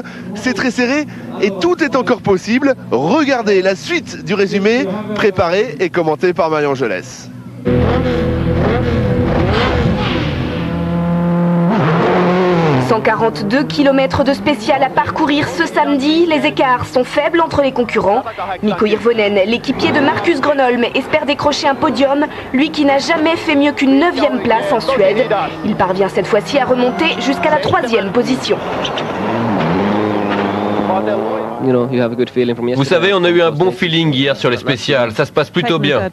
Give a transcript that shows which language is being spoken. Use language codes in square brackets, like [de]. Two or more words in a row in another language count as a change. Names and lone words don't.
[fr] C'est très serré et tout est encore possible. Regardez la suite du résumé, préparé et commenté par Marion Angelès. 142 km de spécial à parcourir ce samedi. Les écarts sont faibles entre les concurrents. Mikko Hirvonen, l'équipier de Marcus Gronholm, espère décrocher un podium, lui qui n'a jamais fait mieux qu'une 9e place en Suède. Il parvient cette fois-ci à remonter jusqu'à la 3e position. Vous savez, on a eu un bon feeling hier sur les spéciales, ça se passe plutôt bien.